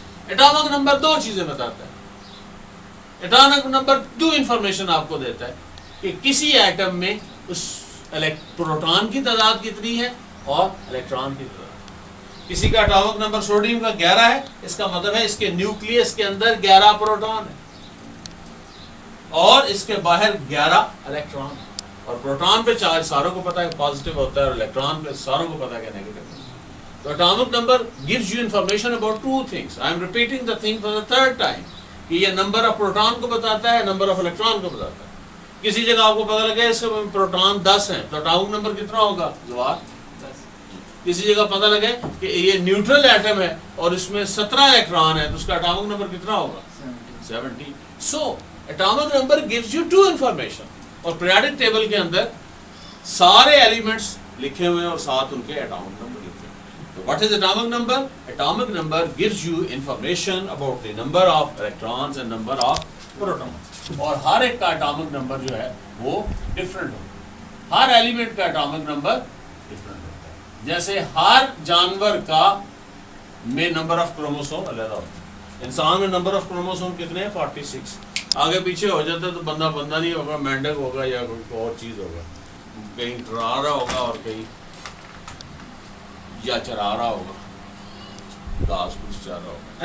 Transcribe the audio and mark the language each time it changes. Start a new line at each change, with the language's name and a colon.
Urdu: Atomic number 2 چیزیں بتاتا ہے. اٹامک نمبر 2 انفارمیشن آپ کو دیتا ہے کہ کسی ایٹم میں اس پروٹون کی تعداد کتنی ہے اور الیکٹران کی تعداد. کسی کا اٹامک نمبر سوڈیم کا 11 ہے، اس کا مطلب ہے اس کے نیوکلیس کے اندر 11 پروٹون ہے، اور اس کے باہر 11 الیکٹران. اور پروٹون پہ چارج ساروں کو پتا ہے پازیٹیو ہوتا ہے، اور الیکٹران پہ ساروں کو پتا ہے کہ نیگیٹو. تو
English: Atomic number gives you information about 2 things. I am repeating the thing for the 3rd time
Urdu: کہ یہ نمبر آف پروٹون کو بتاتا ہے، نمبر آف الیکٹران کو بتاتا ہے. کسی جگہ آپ کو پتا لگے اس میں پروٹون 10 ہیں تو اٹامک نمبر کتنا ہوگا؟ جواب 10. کسی جگہ پتا لگے کہ یہ نیوٹرل ایٹم ہے اور اس میں 17 الیکٹران ہے تو اس کا اٹامک نمبر کتنا ہوگا؟ 70. سو atomic number
English: gives you
Urdu: 2 information. اور پیریوڈک ٹیبل کے اندر سارے ایلیمنٹس لکھے ہوئے ہیں اور ساتھ ان کے اٹامک نمبر لکھے ہوئے.
English: تو what is atomic number? Atomic number gives you information about the number of electrons and number of protons.
Urdu: اور ہر ایک کا اٹامک نمبر جو ہے وہ ڈفرینٹ ہوتا ہے. ہر ایلیمنٹ کا اٹامک نمبر ڈفرینٹ ہوتا ہے. جیسے ہر جانور کا میں نمبر آف کروموسوم علیحدہ ہوتا ہے. انسان میں نمبر آف کروموسوم کتنے ہیں؟ 46. آگے پیچھے ہو جاتا ہے تو بندہ نہیں ہوگا، مینڈک ہوگا یا کوئی اور چیز ہوگا، کہیں ٹرا رہا ہوگا اور کہیں یا چرا رہا ہوگا، گھاس پھوس چرا رہا ہوگا.